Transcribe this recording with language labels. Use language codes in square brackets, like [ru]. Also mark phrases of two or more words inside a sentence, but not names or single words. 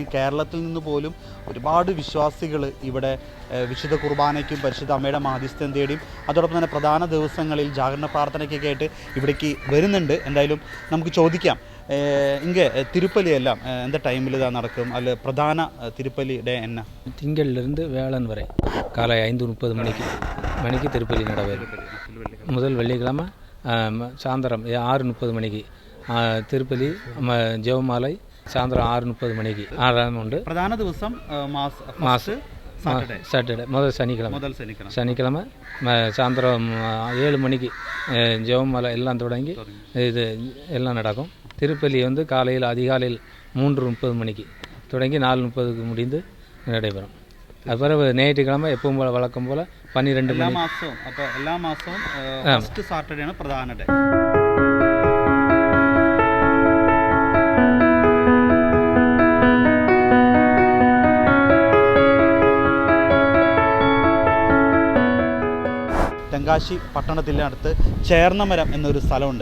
[ml] കേരളത്തിൽ നിന്ന് പോലും ഒരുപാട് വിശ്വാസികൾ ഇവിടെ വിശുദ്ധ കുർബാനയ്ക്കും പരിശുദ്ധ അമ്മയുടെ മാധ്യസ്ഥം തേടിയും അതോടൊപ്പം തന്നെ പ്രധാന ദിവസങ്ങളിൽ ജാഗരണ പ്രാർത്ഥനയ്ക്കൊക്കെ ആയിട്ട് ഇവിടേക്ക് വരുന്നുണ്ട്. എന്തായാലും നമുക്ക് ചോദിക്കാം, [ta] ഇங்கே திருப்பலி எல்லாம் எந்த டைமில் தான் நடக்கும்? அல்ல பிரதான திருப்பலி டே என்ன? திங்களிலிருந்து வேளன் வரை காலை 5:30 மணிக்கு திருப்பலி நடைபெறும். முதல் வெள்ளிக்கிழமை சாயந்தரம் 6:30 மணிக்கு திருப்பலி, [ml] ജപമാല സായന്ത്രം 6:30 മണിക്ക് 6 ഉണ്ട്. പ്രധാന ദിവസം [ta] சாட்டர்டே முதல் சனிக்கிழமை சாயந்தரம் 7 மணிக்கு ஜெபமாலை எல்லாம் தொடங்கி இது எல்லாம் நடக்கும். திருப்பலி வந்து காலையில் அதிகாலையில் 3:30 மணிக்கு தொடங்கி 4:30க்கு முடிந்து நடைபெறும். அது பிறகு ஞாயிற்றுக்கிழமை எப்பவும் போல் வழக்கம் போல் 12 [ml] എല്ലാ [ta] மணி. [ml] മാസവും അപ്പോൾ എല്ലാ മാസവും ഫസ്റ്റ് സാറ്റർഡേ ആണ് പ്രധാന ഡേ. തെങ്കാശി പട്ടണത്തിൻ്റെ അടുത്ത് ചേർന്നമരം എന്നൊരു സ്ഥലമുണ്ട്.